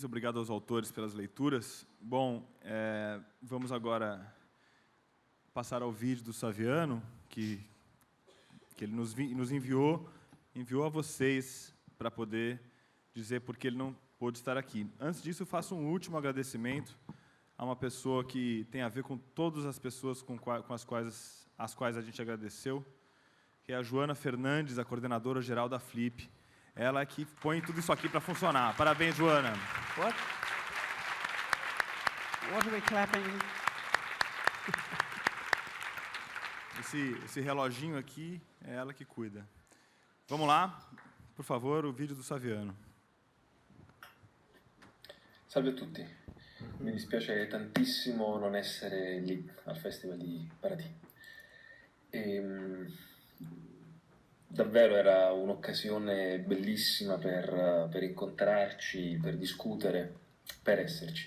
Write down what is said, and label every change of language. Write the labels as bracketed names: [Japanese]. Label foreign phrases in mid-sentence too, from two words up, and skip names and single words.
[Portuguese] Obrigado aos autores pelas leituras. Bom, vamos agora passar ao vídeo do Saviano, que ele nos enviou a vocês para poder dizer por que ele não pôde estar aqui. Antes disso, eu faço um último agradecimento a uma pessoa que tem a ver com todas as pessoas as quais a gente agradeceu, que é a Joana Fernandes, a coordenadora geral da Flip. Ela é que põe tudo isso aqui para funcionar. Parabéns, Joana. [English] What are we clapping? [Portuguese] Esse reloginho aqui é ela que cuida. Vamos lá, por favor, o vídeo do Saviano. [Italian] Salve a tutti, mi dispiace tantissimo non essere lì al Festival di Paraty. Davvero era un'occasione bellissima per incontrarci, per discutere, per esserci.